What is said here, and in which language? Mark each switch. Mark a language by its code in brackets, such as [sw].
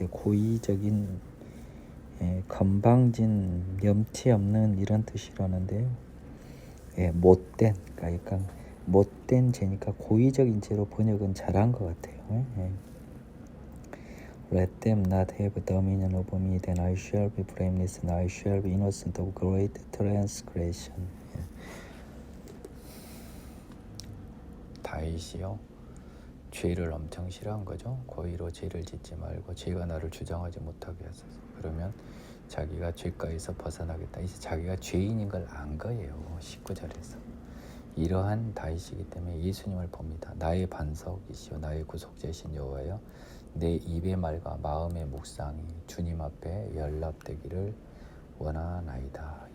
[ko] 고의적인 건방진 염치 없는 이런 뜻이라는데요. 못된, 그러니까 못된 죄니까 고의적인 죄로 번역은 잘한 것 같아요. [en] Let them not have dominion over me, then I shall be blameless, and I shall be innocent of great transgression. [ko] 다윗이요, 죄를 엄청 싫어한 거죠. 고의로 죄를 짓지 말고 죄가 나를 주장하지 못하게 하소서. 그러면 자기가 죄가에서 벗어나겠다. 이제 자기가 죄인인 걸 안 거예요. 19절에서. 이러한 다윗이기 때문에 예수님을 봅니다. 나의 반석이시오 나의 구속자이신 여호와여, 내 입의 말과 마음의 묵상이 주님 앞에 연락되기를 원하나이다.